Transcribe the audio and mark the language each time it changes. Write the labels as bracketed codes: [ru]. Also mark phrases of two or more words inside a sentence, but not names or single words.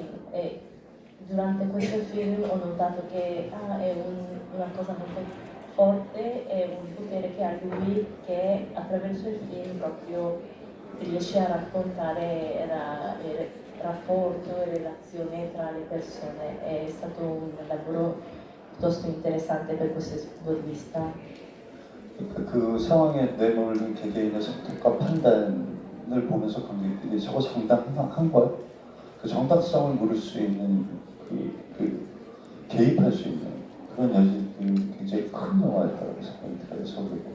[it] E durante questo film ho notato che è una cosa molto forte, è un potere che ha lui, che attraverso il film proprio riesce a raccontare il rapporto e relazione tra le persone. È stato un lavoro piuttosto interessante per questo punto di vista. [ko] 그 상황에 내몰린 개개인의 선택과 판단을 보면서 관객들이 저거 정당한 거야? 그 정당성을 물을 수 있는 개입할 수 있는 그런 여지들이 굉장히 큰 영화였다고 생각이 들어요, 서울이고.